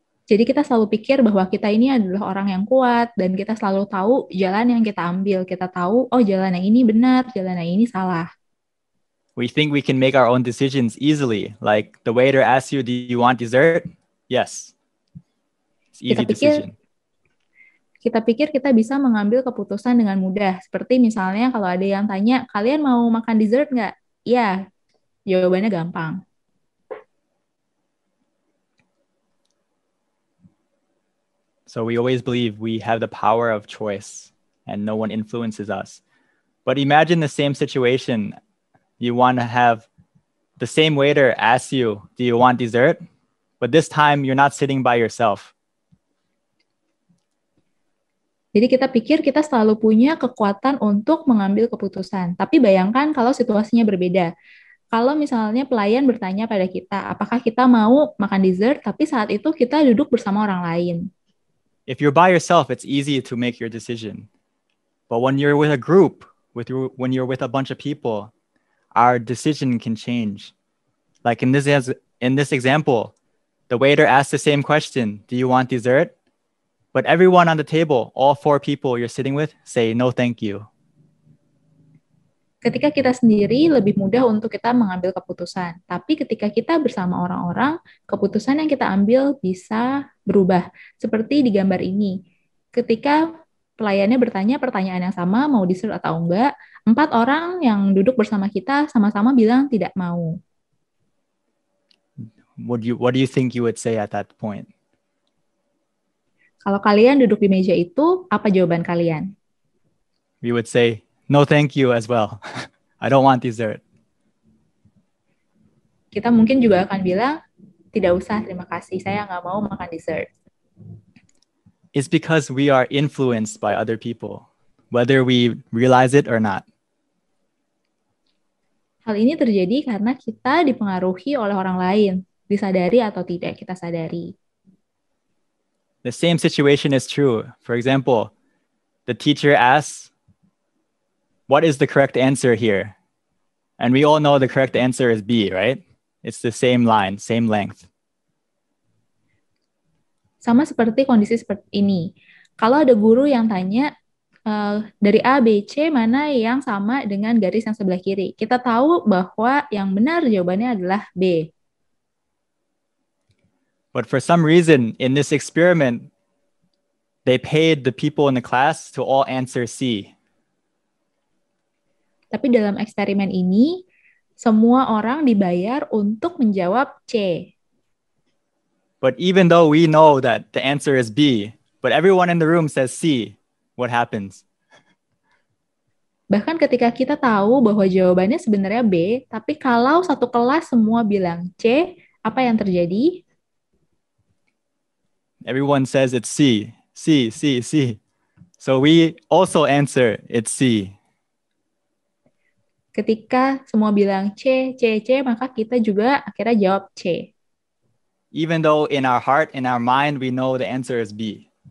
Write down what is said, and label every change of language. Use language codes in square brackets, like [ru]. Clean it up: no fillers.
[id] Jadi kita selalu pikir bahwa kita ini adalah orang yang kuat dan kita selalu tahu jalan yang kita ambil. Kita tahu, oh jalan yang ini benar, jalan yang ini salah. [en] We think we can make our own decisions easily. Like the waiter asks you, do you want dessert? Yes. It's easy decision. [id] kita pikir kita bisa mengambil keputusan dengan mudah. Seperti misalnya kalau ada yang tanya, kalian mau makan dessert nggak? Iya, jawabannya gampang. [en] So we always believe we have the power of choice and no one influences us. But imagine the same situation. You want to have the same waiter ask you, do you want dessert? But this time you're not sitting by yourself. [id] Jadi kita pikir kita selalu punya kekuatan untuk mengambil keputusan. Tapi bayangkan kalau situasinya berbeda. Kalau misalnya pelayan bertanya pada kita, apakah kita mau makan dessert, tapi saat itu kita duduk bersama orang lain. [en] If you're by yourself, it's easy to make your decision. But when you're with a group, when you're with a bunch of people, our decision can change. Like in this example, the waiter asked the same question, do you want dessert? But everyone on the table, all 4 people you're sitting with, say no thank you. [id] Ketika kita sendiri, lebih mudah untuk kita mengambil keputusan. Tapi ketika kita bersama orang-orang, keputusan yang kita ambil bisa berubah. Seperti di gambar ini. Ketika pelayannya bertanya pertanyaan yang sama, mau dessert atau enggak, 4 orang yang duduk bersama kita sama-sama bilang tidak mau. [en] What do you think you would say at that point? [id] Kalau kalian duduk di meja itu, apa jawaban kalian? [en] We would say, no thank you as well. I don't want dessert. [id] Kita mungkin juga akan bilang, tidak usah, terima kasih, saya nggak mau makan dessert. [en] It's because we are influenced by other people, whether we realize it or not. [id] Hal ini terjadi karena kita dipengaruhi oleh orang lain, disadari atau tidak kita sadari. [en] The same situation is true. For example, the teacher asks, what is the correct answer here? And we all know the correct answer is B, right? It's the same line, same length. [id] Sama seperti kondisi seperti ini. Kalau ada guru yang tanya, dari A, B, C, mana yang sama dengan garis yang sebelah kiri? Kita tahu bahwa yang benar jawabannya adalah B. [en] But for some reason, in this experiment, they paid the people in the class to all answer C. [id] Tapi dalam eksperimen ini, semua orang dibayar untuk menjawab C. [en] But even though we know that the answer is B, but everyone in the room says C, what happens? [id] Bahkan ketika kita tahu bahwa jawabannya sebenarnya B, tapi kalau satu kelas semua bilang C, apa yang terjadi? [en] Everyone says it's C, C, C, C. So we also answer it's C. [id] Ketika semua bilang C, C, C, maka kita juga akhirnya jawab C. [en] Even though in our heart, in our mind, we know the answer is B.